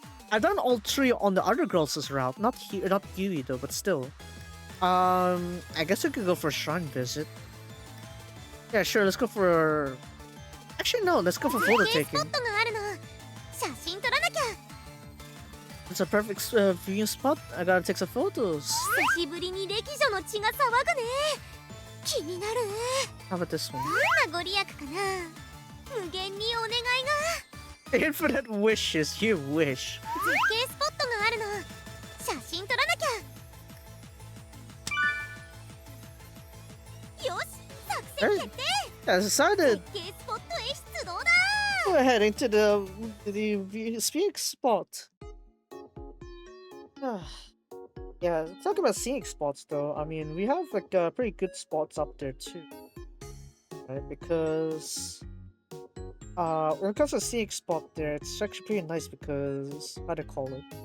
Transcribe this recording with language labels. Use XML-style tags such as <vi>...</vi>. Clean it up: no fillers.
<en>I've done all three on the other girls' route. Not here, not Yui though, but still. I guess we could go for a shrine visit. Yeah, sure, let's go for... Actually, no, let's go for photo</en> <ja>スポ</ja> <en>taking.</en> <ja>ットがあるの。写真撮らなきゃ。</ja> <en>It's a perfect viewing spot. I gotta take some photos.</en> <ja>久しぶりに歴女の血が騒ぐね。気になる。</ja> <en>How about this one?</en> <ja>どんなご利益かな。無限にお願いが。</ja> <en>Infinite wishes, you wish.</en> <ja>絶景スポットがあるの。写真撮らなきゃ。よし、作戦決定。</ja> <en>As decided,</en> <ja>絶景スポットへ出動だ。</ja> <en>we're heading to the scenic spot. Yeah, talk about scenic spots though. I mean, we have like pretty good spots up there too, right? Because when it comes to a scenic spot there, it's actually pretty nice because how to call it?</en>